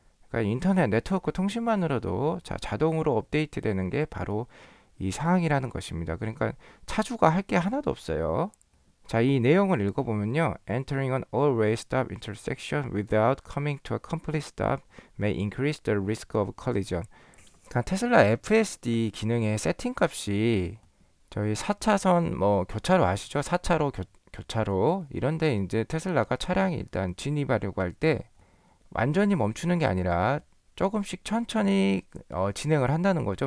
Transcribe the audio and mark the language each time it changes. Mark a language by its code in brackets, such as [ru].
[ko] 그러니까 인터넷 네트워크 통신만으로도 자동으로 업데이트 되는 게 바로 이 상황이라는 것입니다. 그러니까 차주가 할 게 하나도 없어요. 자, 이 내용을 읽어보면요. [en] Entering an all-way stop intersection without coming to a complete stop may increase the risk of collision. [ko] 그러니까 테슬라 FSD 기능의 세팅 값이 저희 4차선 뭐 교차로 아시죠? 4차로 교차로 이런데 이제 테슬라가 차량이 일단 진입하려고 할 때 완전히 멈추는 게 아니라 조금씩 천천히 진행을 한다는 거죠.